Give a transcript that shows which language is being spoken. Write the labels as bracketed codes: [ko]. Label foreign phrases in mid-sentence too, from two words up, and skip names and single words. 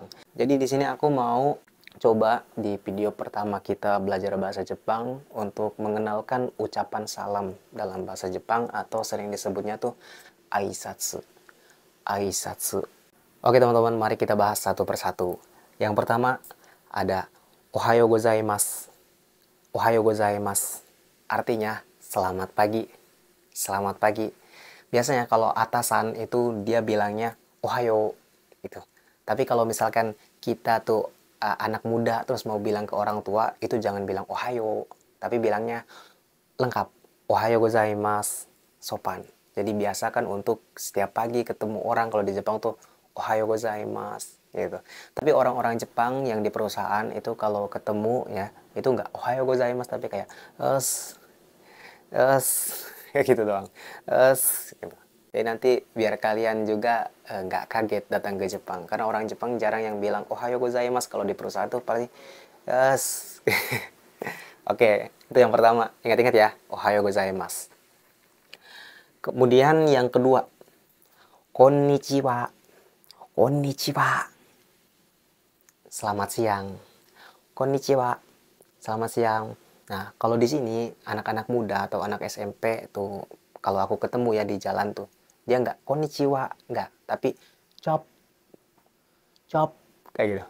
[id] Jadi di sini aku mau coba di video pertama kita belajar bahasa Jepang untuk mengenalkan ucapan salam dalam bahasa Jepang atau sering disebutnya tuh aisatsu. Aisatsu. Oke teman-teman, mari kita bahas satu persatu. Yang pertama ada [ja] おはようございます. おはようございます. [id] Artinya selamat pagi. Selamat pagi. Biasanya kalau atasan itu dia bilangnya ohayo gitu. Tapi kalau misalkan kita tuh anak muda terus mau bilang ke orang tua, itu jangan bilang ohayo, tapi bilangnya lengkap, [ja] おはようございます, [id] sopan. Jadi biasakan untuk setiap pagi ketemu orang kalau di Jepang tuh [ja] おはようございます [id] gitu. Tapi orang-orang Jepang yang di perusahaan itu kalau ketemu ya, itu nggak [ja] おはようございます [id] tapi kayak es kayak gitu doang. Gitu. Jadi nanti biar kalian juga nggak kaget datang ke Jepang. Karena orang Jepang jarang yang bilang [ja] おはようございます [id] kalau di perusahaan tuh paling yes. Oke, itu yang pertama. Ingat-ingat ya, [ja] おはようございます. [id] Kemudian yang kedua, konnichiwa. Konnichiwa. Selamat siang. Konnichiwa. Selamat siang. Nah, kalau di sini anak-anak muda atau anak SMP tuh kalau aku ketemu ya di jalan tuh, dia nggak konnichiwa, nggak, tapi chop, chop, kayak gitu.